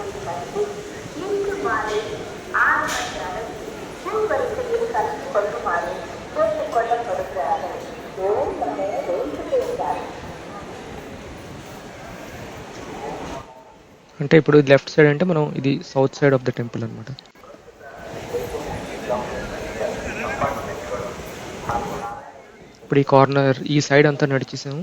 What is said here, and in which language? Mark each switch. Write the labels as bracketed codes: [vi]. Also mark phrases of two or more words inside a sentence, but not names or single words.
[ta] இன்று மாலை 6 மணி அளவில் முன்வரிசையில் கலந்து கொள்ளுமாறு கேட்டுக் கொள்ளப்படுகிறார்கள். [te] అంటే ఇప్పుడు లెఫ్ట్ సైడ్ అంటే మనం ఇది [en] south side of the temple [te] అనమాట. ఇప్పుడు ఈ కార్నర్ ఈ సైడ్ అంతా నడిచేసాము.